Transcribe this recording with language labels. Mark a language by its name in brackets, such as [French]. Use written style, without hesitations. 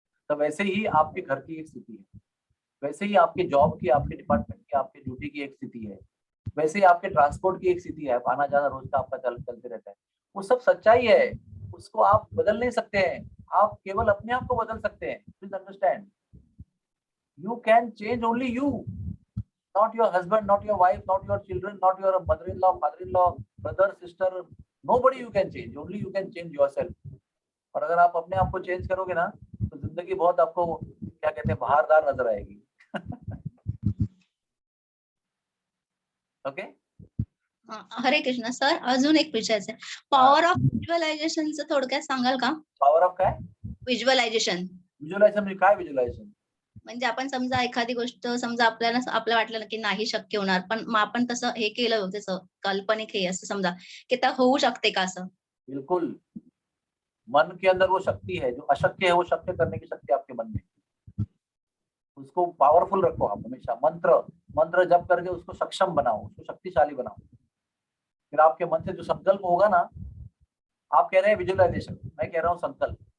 [Hindi] तो वैसे ही आपके घर की एक स्थिति है, वैसे ही आपके जॉब की, आपके डिपार्टमेंट की, आपके ड्यूटी की एक स्थिति है, वैसे ही आपके ट्रांसपोर्ट की एक स्थिति है, आना जाना रोज का आपका चलते रहता है, वो सब सच्चाई है, उसको आप बदल नहीं सकते हैं, आप केवल अपने आप को बदल सकते हैं। [English] Please understand, you can change only you, not your husband, not your wife, not your children, not your mother-in-law, father-in-law, brother, sister, nobody you can change, only you can change yourself। और अगर आप अपने आप को change करोगे ना, तो जिंदगी बहुत आपको, क्या कहते हैं, बहारदार नजर आएगी। ओके, [Marathi] हरे कृष्ण सर, अजून एक विचारायचं आहे, पॉवर ऑफ व्हिज्युअलायझेशनचं थोडक्यात सांगाल का? पॉवर ऑफ काय? व्हिज्युअलायझेशन व्हिज्युअलायझेशन म्हणजे काय? व्हिज्युअलायझेशन म्हणजे आपण समजा एखादी गोष्ट, समजा आपल्याला वाटलं ना की नाही शक्य होणार, पण मग आपण तसं हे केलं, त्याचं काल्पनिक हे असं समजा की त्या होऊ शकते का असं? [Hindi] बिल्कुल, मन के अंदर वो शक्ति है, जो अशक्य है वो शक्य करने की शक्ति आपके मन में, उसको पावरफुल रखो आप हमेशा। मंत्र मंत्र जप करके उसको सक्षम बनाओ, उसको शक्तिशाली बनाओ। फिर आपके मन से जो संकल्प होगा ना, आप कह रहे हैं विजुअलाइजेशन, मैं कह रहा हूँ संकल्प।